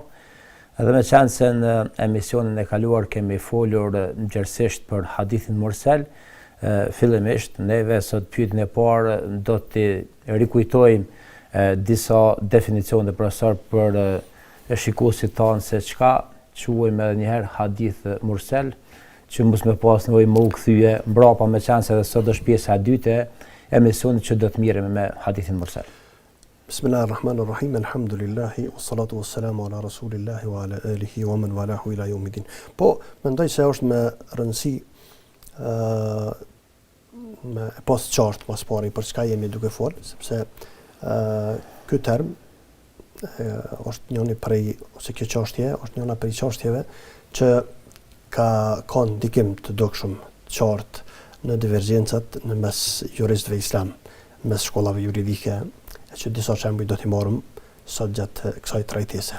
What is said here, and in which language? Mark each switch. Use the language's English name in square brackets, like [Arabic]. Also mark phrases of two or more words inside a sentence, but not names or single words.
[Albanian] Edhe me qenë se në emisionin e kaluar kemi folur gjerësisht për hadithin mursal, fillimisht neve sot pyetjen e parë do të rikujtojmë disa definicione profesor për shikuesit tanë se çka quajmë edhe një herë [Arabic] حديث مرسل, [Albanian] që mos më pas nevojë më u kthye mbrapa me qenë se sot është pjesa e dytë e emisionit që do të miremi me hadithin mursal. [Arabic] Bismillahirrahmanirrahim. الحمد لله والصلاة والسلام على رسول الله وعلى آله ومن والاه إلى يوم الدين. [Albanian] Po mendoj se është me rëndësi me pas qartë pas pari për çka jemi duke fol, sepse ky term është njëri prej ose kjo çështje është njëra prej çështjeve që ka ndikim të dukshëm të qartë në divergjencat në mes juristëve islam, mes shkollave juridike, që disa shembuj do t'i marrim sot gjatë kësaj trajtese.